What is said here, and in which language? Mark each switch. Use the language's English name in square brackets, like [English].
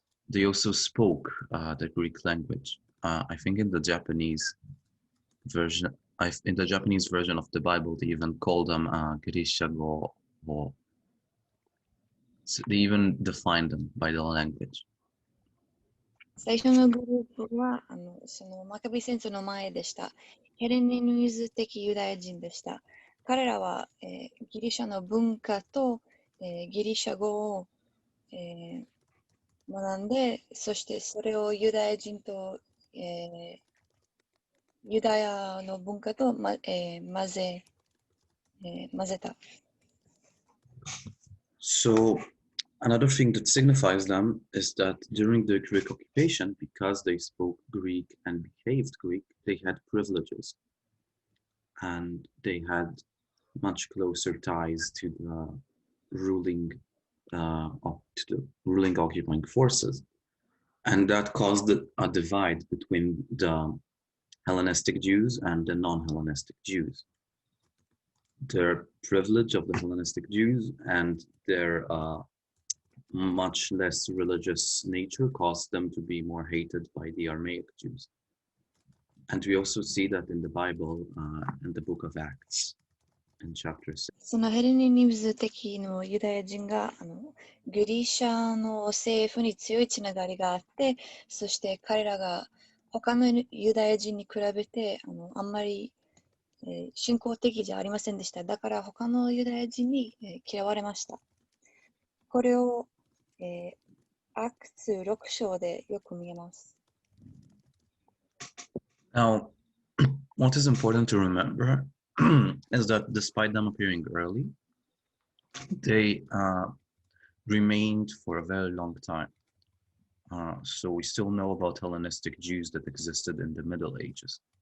[English] They also spoke the Greek language. I think in the Japanese version of the Bible, they even call them Girishago, or so they even define them by the language. [Japanese] 最初のグループはそのマカビ戦争の前でした。ヘレニズ的ユダヤ人でした。彼らは、ギリシャの文化と、ギリシャ語を、学んで、そしてそれをユダヤ人と、ユダヤの文化と、混ぜた。 [English] So another thing that signifies them is that during the Greek occupation, because they spoke Greek and behaved Greek, they had privileges and they had much closer ties to the ruling occupying forces, and that caused a divide between the Hellenistic Jews and the non-Hellenistic Jews. Their privilege of the Hellenistic Jews and their much less religious nature caused them to be more hated by the Aramaic Jews. And we also see that in the Bible, in the book of Acts, in chapter 6. [Japanese] そのヘレニズム的のユダヤ人がギリシャの政府に強いつながりがあって、そして彼らが他のユダヤ人に比べてあんまり、信仰的じゃありませんでした。だから他のユダヤ人に、嫌われました。これを、アクツ6章でよく見えます。 [English] Now, what is important to remember is that despite them appearing early, they remained for a very long time. So we still know about Hellenistic Jews that existed in the Middle Ages.